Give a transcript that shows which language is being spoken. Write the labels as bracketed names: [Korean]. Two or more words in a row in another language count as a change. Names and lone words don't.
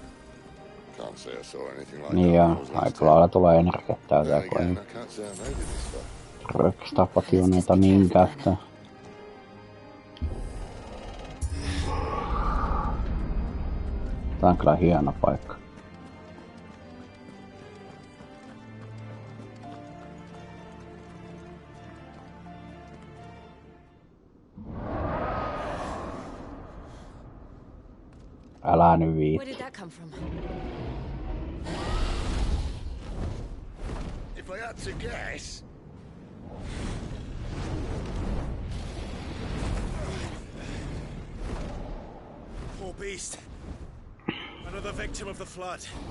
[English] Can't say I saw anything like [Finnish] Niin [English] that. [Finnish] ja aika lailla tulee energiat täyteen, kun ei rökstapationeita niin käyttää. Tää on kyllä hieno paikka. Älä nyt viitti. [English] Where did that come from? If I had to guess. Poor beast. Another victim of the flood.